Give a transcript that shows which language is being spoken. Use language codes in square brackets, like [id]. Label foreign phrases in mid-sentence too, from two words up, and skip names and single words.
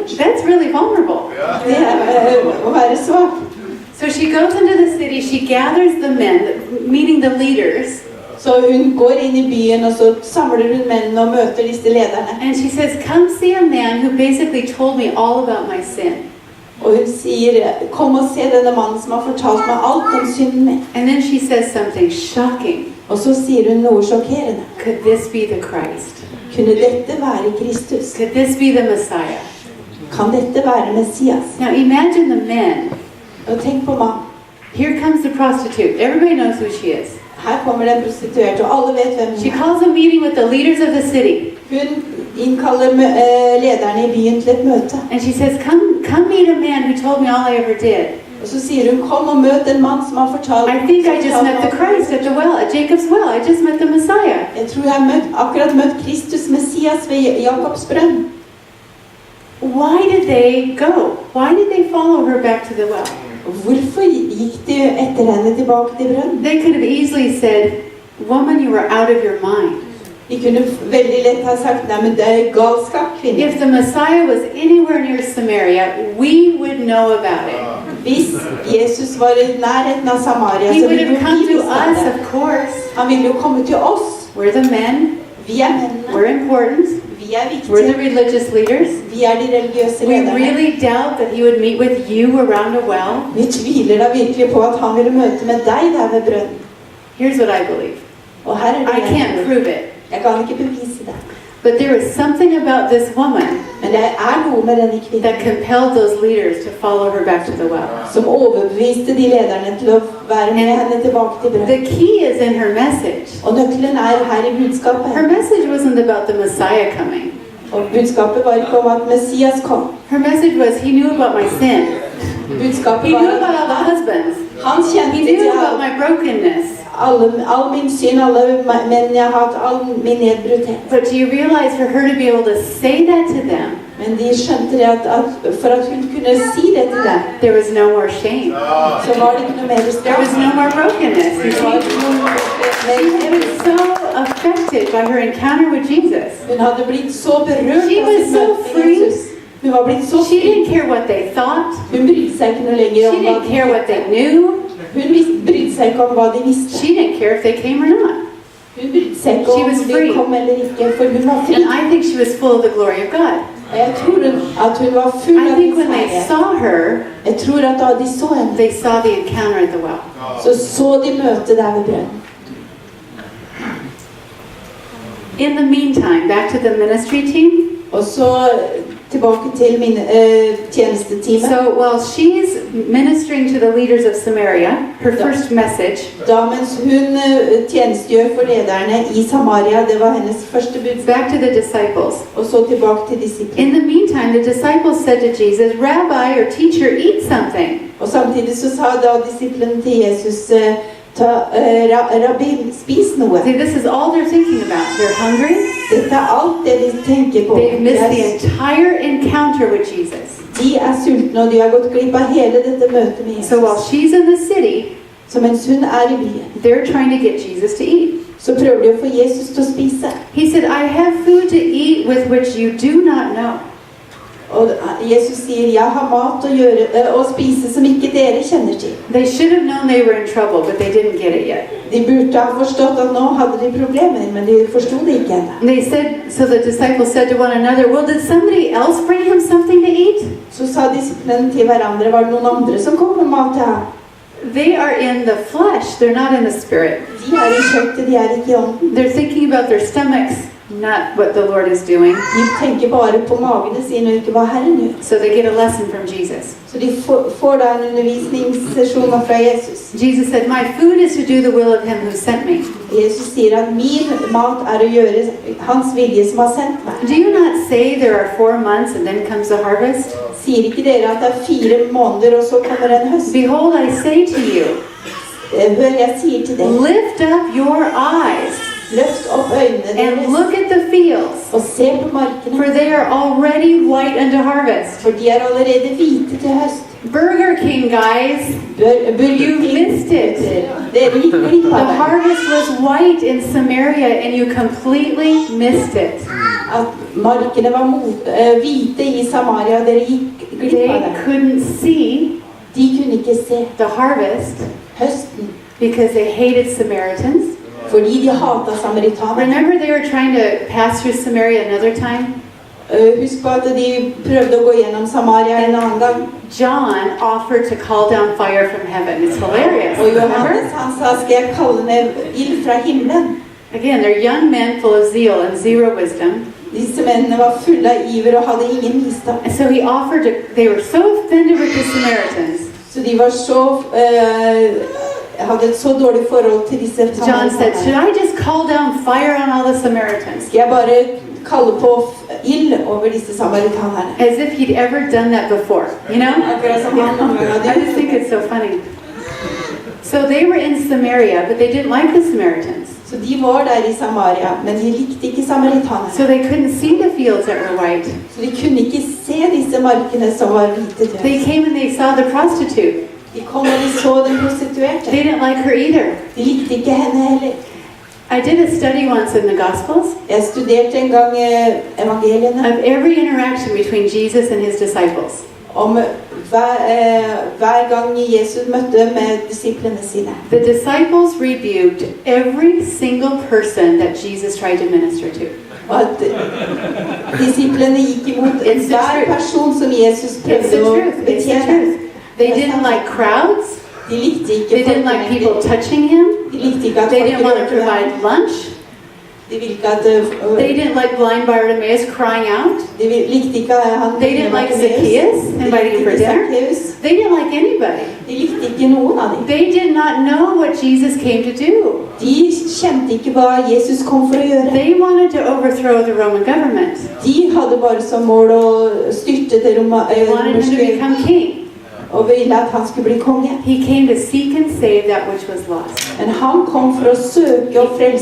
[en] That's really vulnerable. [no] Det er å være svak. [en] So she goes into the city, she gathers the men, meeting the leaders, [no] Så hun går inn i byen og så samler hun mennene og møter disse lederne. [en] and she says, come see a man who basically told me all about my sin. [no] Og hun sier, kom og se denne mannen som har fortalt meg alt om synden min. [en] And then she says something shocking. [no] Og så sier hun noe sjokkerende. [en] Could this be the Christ? [no] Kunne dette være Kristus? [en] Could this be the Messiah? [no] Kan dette være Messias? [en] Now imagine the men. [no] Og tenk på mannen. [en] Here comes the prostitute. Everybody knows who she is. [no] Her kommer den prostituerte, og alle vet hvem [en] She [no] hun er. [en] calls a meeting with the leaders of the city. [no] Hun innkaller lederne i byen til et møte. [en] And she says, come meet a man who told me all I ever did. [no] Og så sier hun, kom og møt en mann som har fortalt. [en] I think I just met the Christ at the well, at Jacob's well. I just met the Messiah. [no] Jeg tror jeg har akkurat møtt Kristus Messias ved Jakobs brønn. [en] Why did they go? Why did they follow her back to the well? [no] Hvorfor gikk de etter henne tilbake til brønnen? [en] They could have easily said, woman, you are out of your mind. [no] De kunne veldig lett ha sagt, nei, men det er galskap, kvinne. [en] If the Messiah was anywhere near Samaria, we would know about it. [no] Hvis Jesus var i nærheten av Samaria, [en] He [no] så [en] would [no] ville [en] have come [no] vi [en] to [no] visst [en] us, [no] det. [en] of course. [no] Han ville jo komme til oss. [en] We're the men. [no] Vi er mennene. [en] We're important. [no] Vi er [en] We're the [no] viktige. [en] religious leaders. [no] Vi er de religiøse [en] We [no] lederne. [en] really doubt that he would meet with you around a well. [no] Vi tviler da virkelig på at han ville møte med deg der ved brønnen. [en] Here's what I believe. [no] Og her er det [en] I can't prove it. [no] Jeg kan ikke bevise det. [en] But there is something about this woman [no] Men det er noe med denne kvinnen [en] that compelled those leaders to follow her back to the well. [no] som overbeviste de lederne til å være med henne tilbake til [en] The [no] brønnen. [en] key is in her message. [no] Og nøkkelen er her i budskapet. [en] Her message wasn't about the Messiah coming. [no] Og budskapet var ikke om at Messias kom. [en] Her message was, he knew about my sin. [no] Budskapet [en] He [no] var [en] knew about all the husbands. [no] han [en] He [no] kjente [en] knew [no] til [en] about my brokenness. [no] all min synd, alle menn jeg har hatt, all min nedbruddhet. [en] But do you realize for her to be able to say that to them, [no] Men de skjønte det at for at hun kunne si det til dem, [en] there was no more shame. [no] så var det ikke noe mer [en] There [no] straff. [en] was no more brokenness. You [no] Det var [en] see? [no] ikke noe [en] She [no] mer. [en] was so affected by her encounter with Jesus. [no] Hun hadde blitt så berørt [en] She [no] av [en] was [no] sitt [en] so [no] møte med [en] free. [no] Jesus. Hun var blitt så [en] She [no] fri. [en] didn't care what they thought. [no] Hun brydde seg ikke noe lenger [en] She [no] om hva [en] didn't [no] de [en] care what they [no] tenkte. [en] knew. [no] Hun brydde seg ikke om hva de visste. [en] She didn't care if they came or not. [no] Hun brydde seg ikke [en] She [no] om [en] was [no] de [en] free. [no] kom eller ikke, for hun var fri. [en] And I think she was full of the glory of God. [no] Og jeg tror at hun var full [en] I [no] av [en] think [no] Guds [en] when they [no] herlighet. [en] saw her, [no] Jeg tror at da de så henne, [en] they saw the encounter at the well. [no] så de møtet der ved brønnen. [en] In the meantime, back to the ministry team. [no] Og så tilbake til min tjenestetime. [en] So while she's ministering to the leaders of Samaria, her first message, [no] Da mens hun tjenestgjør for lederne i Samaria, det var hennes første budskap. [en] back to the disciples. [no] Og så tilbake til disiplene. [en] In the meantime, the disciples said to Jesus, Rabbi or teacher, eat something. [no] Og samtidig så sa da disiplene til Jesus, Rabbi, spis noe. [en] See, this is all they're thinking about. They're hungry. [no] Dette alt det de tenker på. [en] They've missed the entire encounter with Jesus. [no] De sultne, og de har gått glipp av hele dette møtet med [en] So while [no] Jesus. [en] she's in the city, [no] Så mens hun i byen, [en] they're trying to get Jesus to eat. [no] så prøver de å få Jesus til å spise. [en] He said, I have food to eat with which you do not know. [no] Og Jesus sier, jeg har mat å spise som ikke dere kjenner til. [en] They should have known they were in trouble, but they didn't get it yet. [no] De burde ha forstått at nå hadde de problemer, men de forstod det ikke ennå. [en] And they said, so the disciples said to one another, well, did somebody else bring him something to eat? [no] Så sa disiplene til hverandre, var det noen andre som kom med mat til ham? [en] They are in the flesh, they're not in the spirit. [no] De i kjøttet, de ikke i ånden. [en] They're thinking about their stomachs, not what the Lord is doing. [no] De tenker bare på magene sine og ikke hva Herren gjør. [en] So they get a lesson from Jesus. [no] Så de får da en undervisningssesjon fra Jesus. [en] Jesus said, my food is to do the will of him who sent me. [no] Jesus sier at min mat å gjøre hans vilje som har sendt meg. [en] Do you not say there are 4 months and then comes the harvest? [no] Sier ikke dere at det 4 måneder og så kommer en høst? [en] Behold, I say to you, [no] Hør, jeg sier til dere, [en] lift up your eyes [no] løft opp øynene [en] and [no] deres [en] look at the fields, [no] og se på markene, [en] for they are already white unto harvest. [no] for de allerede hvite til høst. [en] Burger King, guys, you missed it. [no] Dere gikk glipp [en] The [no] av det. [en] harvest was white in Samaria and you completely missed it. [no] At markene var hvite i Samaria, dere gikk glipp av [en] They [no] det. [en] couldn't see [no] De kunne ikke se [en] the harvest [no] høsten, [en] because they hated Samaritans. [no] fordi de hatet samaritanerne. [en] Remember they were trying to pass through Samaria another time? [no] Husk på at de prøvde å gå gjennom Samaria en annen gang. [en] John offered to call down fire from heaven. It's hilarious. [no] Og Johannes [en] Remember? [no] han sa, skal jeg kalle ned ild fra himmelen? [en] Again, they're young men full of zeal and zero wisdom. [no] Disse mennene var fulle av iver og hadde ingen visdom. [en] And so he offered to, they were so offended with the Samaritans. [no] Så de var hadde et så dårlig forhold til disse [en] John said, should [no] samaritanerne. [en] I just call down fire on all the Samaritans? [no] Skal jeg bare kalle på ild over disse samaritanerne? [en] As if he'd ever done that before, you know? [no] Akkurat som han noen gang hadde [en] I just think it's so funny. So they were in Samaria, but they didn't like the Samaritans. [no] Så de var der i Samaria, men de likte ikke samaritanerne. [en] So they couldn't see the fields that were white. [no] Så de kunne ikke se disse markene som var hvite til [en] They [no] høst. [en] came and they saw the prostitute. [no] De kom og de så den prostituerte. [en] They didn't like her either. [no] De likte ikke henne heller. [en] I did a study once in the Gospels [no] Jeg studerte en gang evangeliene [en] of every interaction between Jesus and his disciples. [no] om hver gang Jesus møtte med disiplene sine. [en] The disciples rebuked every single person that Jesus tried to minister to. [no] Og at disiplene gikk imot [en] It's the [no] hver [en] truth. [no] person som Jesus [en] It's [no] prøvde [en] the [no] å [en] truth. It's the [no] betjene. [en] truth. They didn't like crowds. [no] De likte ikke [en] They didn't like people [no] folkemengder. [en] touching him. [no] De likte ikke at [en] They [no] folk [en] didn't want to [no] rørte ham. [en] provide lunch. [no] De ville ikke at [en] They didn't like blind Bartimaeus crying out. [no] de likte ikke han. [en] They didn't like Zacchaeus inviting him for dinner. They didn't like anybody. [no] De likte ikke noen av dem. [en] They did not know what Jesus came to do. [no] De kjente ikke hva Jesus kom for å gjøre. [en] They wanted to overthrow the Roman government. [no] De hadde bare som mål å styrte det [en] They wanted him to [no] romerske. [en] become king. [no] og ville at han skulle bli konge. [en] He came to seek and save that which was lost. [no] Men han kom for å søke og frelse